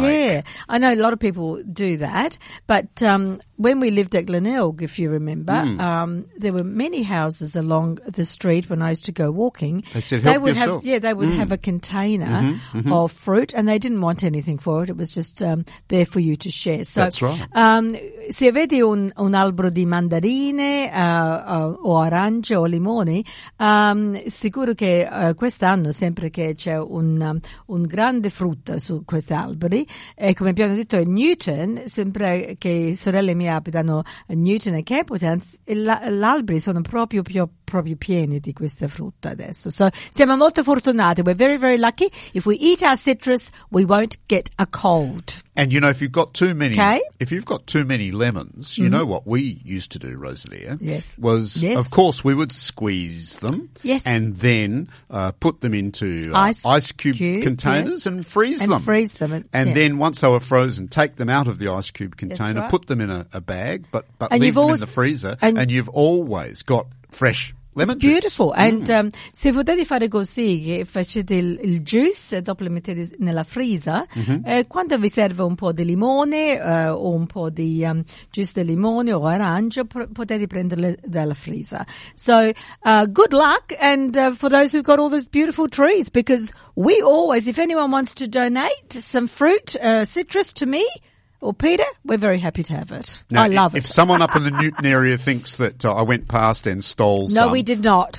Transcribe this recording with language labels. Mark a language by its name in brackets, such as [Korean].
[English] Yeah, I know a lot of people do that. But when we lived at Glenelg, if you remember, there were many houses along the street when I used to go walking. They said, help they would yourself. Have, yeah, they would have a container of fruit and they didn't want anything for it. It was just there for you to share. So, that's right. [Italian] Se avete un albero di mandarine o arance o limoni, sicuro che quest'anno, sempre che c'è un grande frutto su questi alberi, e come abbiamo detto a Newton, sempre che sorelle mie abitano a Newton e Capitans, gli alberi sono proprio pieni di questa frutta adesso. [English] So, [Italian] siamo molto fortunati. [English] We're very, very lucky. If we eat our citrus, we won't get a cold. And, you know, if you've got too many, okay? If you've got too many lemons, you know what we used to do, Rosalie? Yes. Was, of course, we would squeeze them. Yes. And then put them into ice cube containers and freeze them. And freeze them. And then once they were frozen, take them out of the ice cube container, put them in a bag, but leave them in the freezer. And you've always got fresh lemon juice. Beautiful. [Italian] And se potete fare così, che facete il juice e dopo lo mettete nella freezer, quando vi serve un po' di limone o un po' di juice di limone o arancia, potete prenderle dalla freezer. [English] So, good luck. And for those who've got all those beautiful trees, because we always, if anyone wants to donate some fruit, citrus to me, well, Peter, we're very happy to have it. Now, I love it. If someone up in the Newton area thinks that I went past and stole some. No, we did not.